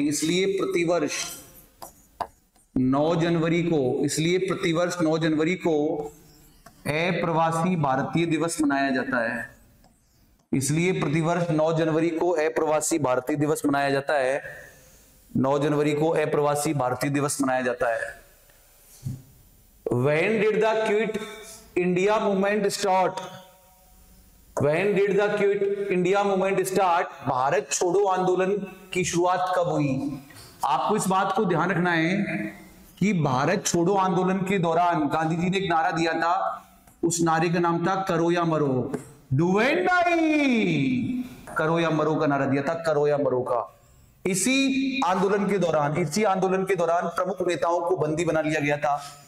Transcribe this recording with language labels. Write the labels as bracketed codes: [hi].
[hi] इसलिए प्रतिवर्ष 9 जनवरी को, इसलिए प्रतिवर्ष 9 जनवरी को अप्रवासी भारतीय दिवस मनाया जाता है। इसलिए प्रतिवर्ष 9 जनवरी को अप्रवासी भारतीय दिवस मनाया जाता है। 9 जनवरी को अप्रवासी भारतीय दिवस मनाया जाता है। [en] When did the Quit India movement start? When did the Quit India movement start? [hi] Bharat छोड़ो आंदोलन की शुरुआत कब हुई? आपको इस बात को ध्यान रखना है कि भारत छोड़ो आंदोलन के दौरान गांधी जी ने एक नारा दिया था, उस नारे का नाम था करो या मरो, [en] Do and die. [hi] करो या मरो का नारा दिया था, करो या मरो का। इसी आंदोलन के दौरान प्रमुख नेताओं को बंदी बना लिया गया था।